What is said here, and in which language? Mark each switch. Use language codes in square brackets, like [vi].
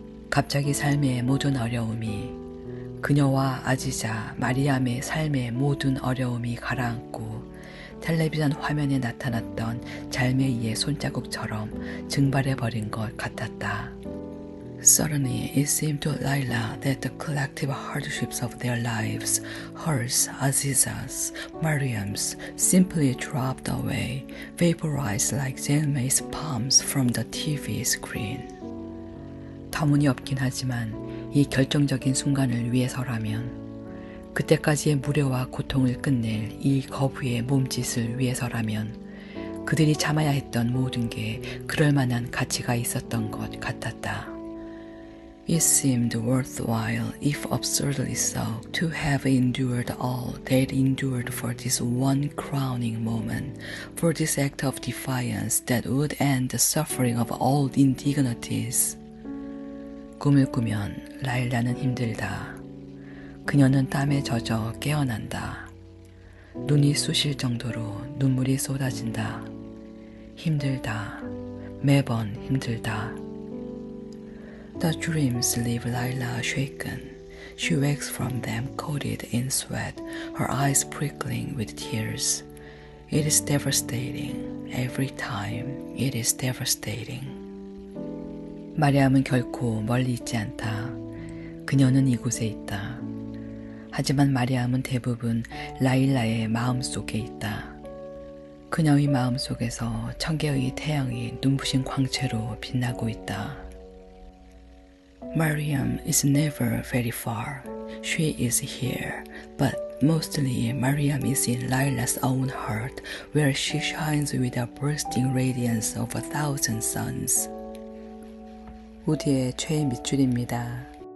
[ko] 갑자기 삶의 모든 어려움이, 그녀와 아지자 마리암의 삶의 모든 어려움이 가라앉고 텔레비전 화면에 나타났던 잘메이의 손자국처럼 증발해버린 것 같았다. [en] Suddenly it seemed to Layla that the collective hardships of their lives, hers, Aziza's, Mariam's, simply dropped away, vaporized like Zelmay's palms from the TV screen. [ko] 터무니없긴 하지만 이 결정적인 순간을 위해서라면, 그때까지의 무료와 고통을 끝낼 이 거부의 몸짓을 위해서라면 그들이 참아야 했던 모든 게 그럴 만한 가치가 있었던 것 같았다. [en] It seemed worthwhile, if absurdly so, to have endured all that endured for this one crowning moment, for this act of defiance that would end the suffering of all indignities. [ko] 꿈을 꾸면 라일라는 힘들다. 그녀는 땀에 젖어 깨어난다. 눈이 쑤실 정도로 눈물이 쏟아진다. 힘들다. 매번 힘들다. [en] The dreams leave Laila shaken. She wakes from them coated in sweat, her eyes prickling with tears. It is devastating. Every time it is devastating. [ko] 마리암은 결코 멀리 있지 않다. 그녀는 이곳에 있다. 하지만 마리암은 대부분 라일라의 마음속에 있다. 그녀의 마음속에서 천개의 태양이 눈부신 광채로 빛나고 있다. [en] Mariam is never very far. She is here, but mostly Mariam is in Laila's own heart, where she shines with the bursting radiance of 1,000 suns. [ko] 우디의 최애 밑줄입니다.